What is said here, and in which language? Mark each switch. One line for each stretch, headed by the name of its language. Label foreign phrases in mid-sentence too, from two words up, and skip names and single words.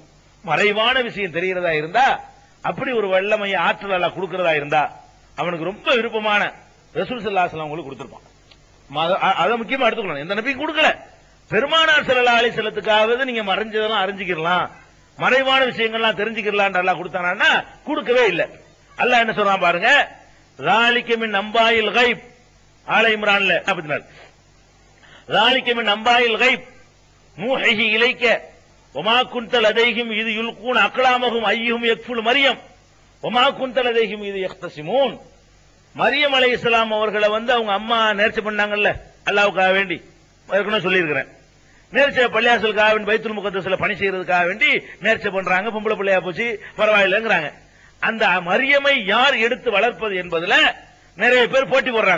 Tamil: மறைவான விஷயம் தெரிகிறதா இருந்தா, அப்படி ஒரு வல்லமையை ஆற்றல் அல்லாஹ் கொடுக்கிறதா இருந்தா, அவனுக்கு ரொம்ப விருப்பமான ரசூல்
Arabic: صلى الله عليه وسلم
Tamil: உங்களுக்கு கொடுத்திருப்பான். அதை முக்கியமா எடுத்துக்கணும். எந்த நபியும் கொடுக்கல. பெருமானார்
Arabic: صلى الله عليه
Tamil: வஸல்லத்துக்காவது நீங்க மறைஞ்சதெல்லாம் அறிஞ்சிக்கலாம், மறைவான விஷயங்கள்லாம் தெரிஞ்சுக்கலாம் அல்லாஹ் கொடுத்தானா, கொடுக்கவே இல்லை. அல்லாஹ் என்ன சொல்றான் பாருங்க,
Arabic: ذَلِكَ مِنْ أَنْبَاءِ الْغَيْبِ ஆல இம்ரான்ல 44. ذَلِكَ مِنْ أَنْبَاءِ الْغَيْبِ نُوحِيهِ إِلَيْكَ وَمَا كُنْتَ لَدَيْهِمْ إِذْ يُلْقُونَ أَقْلَامَهُمْ أَيُّهُمْ يَكْفُلُ مَرْيَمَ وَمَا كُنْتَ لَدَيْهِمْ إِذْ يَخْتَصِمُونَ.
Tamil: மரியம் அலைஹிஸ்ஸலாம் அவர்களை அவங்க அம்மா நேர்ச்சை பண்ணாங்கல்ல, அல்லாஹ்வுக்காக வேண்டி, ஏற்கனவே சொல்லியிருக்கிறேன். நேர்ச்சை பள்ளியாசலுக்காக வேண்டி, பைத்துல் முகத்தஸ்ல பணி செய்யறதுக்காக வேண்டி நேர்ச்சை பண்றாங்க. பொம்பளை பிள்ளையா போச்சு பரவாயில்லைங்கிறாங்க. அந்த மரியமை யார் எடுத்து வளர்ப்பது என்பதுல நிறைய பேர் போட்டி போடுறாங்க.